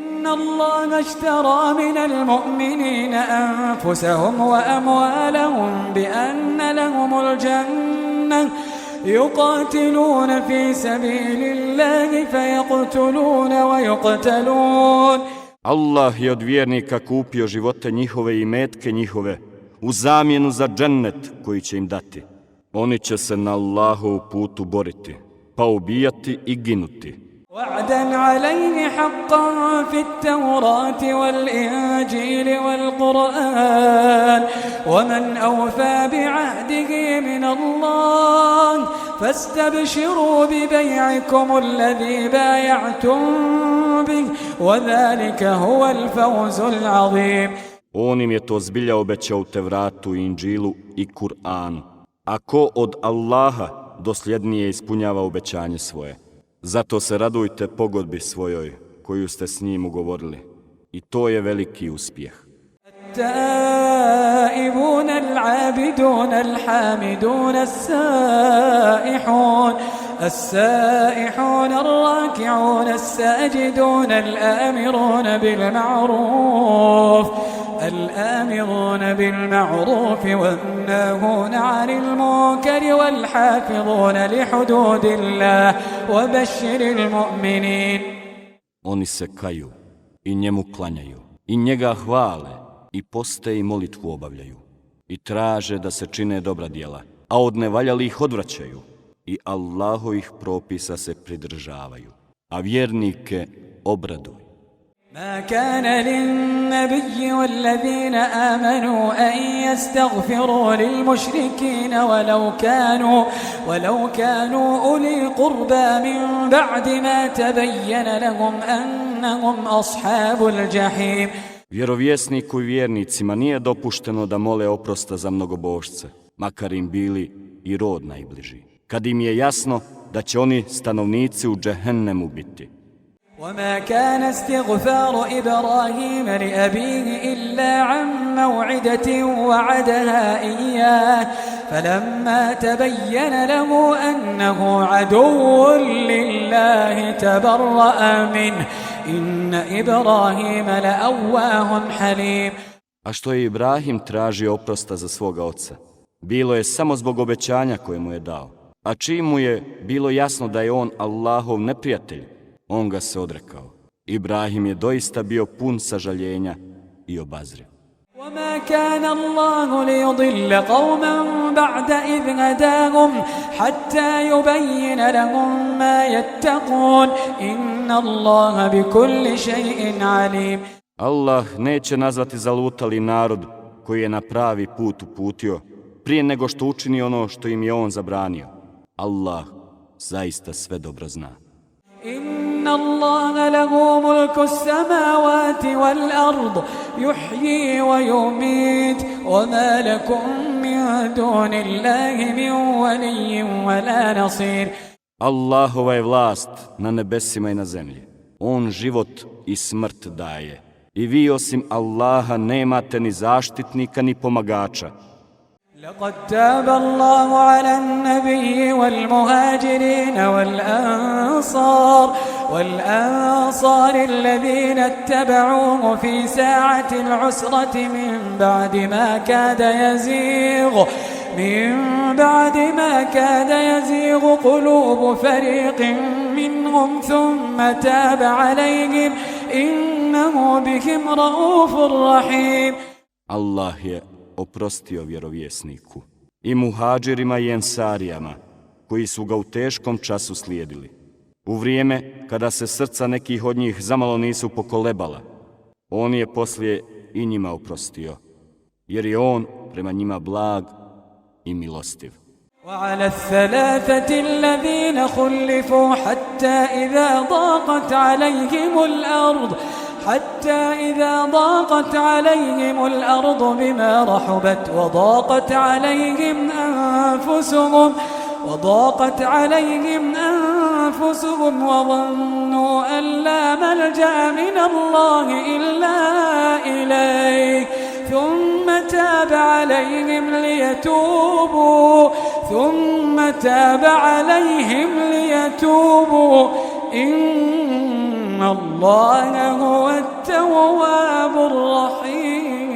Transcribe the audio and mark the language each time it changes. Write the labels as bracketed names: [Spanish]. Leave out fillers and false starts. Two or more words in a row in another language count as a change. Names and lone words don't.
[Arabic] الله اشترى من المؤمنين أنفسهم وأموالهم بأن لهم الجنة يقاتلون في سبيل الله فيقتلون ويقتلون. [Bosnian] Allah je od vjernika kupio živote njihove i metke njihove u zamjenu za džennet koji će im dati. Oni će se na Allahovu putu boriti, pa ubijati i ginuti. [Arabic] وعدا عليه حقا في التوراة والإنجيل والقرآن ومن أوفى بعهده من الله فاستبشروا ببيعكم الذي بايعتم به وذلك هو الفوز العظيم. [Bosnian] On im je to zbilja obećao u Tevratu, Inđilu i Kur'anu. A ko od Allaha dosljednije ispunjava obećanje svoje? Zato se radujte pogodbi svojoj koju ste s njim ugovorili. I to je veliki uspjeh. [Arabic] التائبون العابدون الحامدون السائحون الراكعون الساجدون الآمرون بالمعروف والناهون عن المنكر والحافظون لحدود الله وبشر المؤمنين. [Bosnian] Oni se kaju i njemu klanjaju i njega hvale i poste i molitvu obavljaju i traže da se čine dobra djela, a od nevaljalih odvraćaju i Allahovih propisa se pridržavaju, a vjernike obraduj. [Arabic] ما كان للنبي والذين آمنوا أن يستغفروا للمشركين ولو كانوا أولي قربى من بعد ما تبين لهم أنهم أصحاب الجحيم. [Bosnian] Vjerovjesniku i vjernicima nije dopušteno da mole oprosta za mnogobožce, makar im bili i rod najbliži, kad im je jasno da će oni stanovnici u džehennemu biti. [Arabic] وما كان استغفار إبراهيم لأبيه إلا عن موعدة وعدها إياه فلما تبين له أنه عدو لله تبرأ منه إن إبراهيم لأواه حليم. [Bosnian] A što je Ibrahim tražio oprosta za svoga oca, bilo je samo zbog obećanja koje mu je dao. A čim mu je bilo jasno da je on Allahov neprijatelj, on ga se odrekao. Ibrahim je doista bio pun sažaljenja i obazriv. [Arabic] وما كان الله ليضل قوما بعد إذ هداهم حتى يبين لهم ما يتقون إن الله بكل شيء عليم. [Bosnian] Allah neće nazvati zalutali narod koji je na pravi put uputio prije nego što učini ono što im je on zabranio. Allah zaista sve dobro zna. [Arabic] إن الله له ملك السماوات والأرض يحيي ويميت وما لكم من دون الله من ولي ولا نصير. [Bosnian] Allahova je vlast na nebesima i na zemlji. On život i smrt daje. I vi osim Allaha nemate ni zaštitnika ni pomagača. [Arabic] لقد تاب الله على النبي والمهاجرين والأنصار الذين اتبعوه في ساعة العسرة من بعد ما كاد يزيغ قلوب فريق منهم ثم تاب عليهم إنه بهم رؤوف رحيم. [Bosnian] Allah je oprostio vjerovjesniku i muhađirima i ensarijama koji su ga u teškom času slijedili. U vrijeme kada se srca nekih od njih zamalo nisu pokolebala, on je poslije i njima oprostio, jer je on prema njima blag i milostiv. [Arabic] وعلى الثلاثة الذين خلفوا حتى إذا ضاقت عليهم الأرض بما رحبت وضاقت عليهم أنفسهم وظنوا أن لا ملجأ من الله إلا إليه ثم تاب عليهم ليتوبوا إن الله هو التواب الرحيم.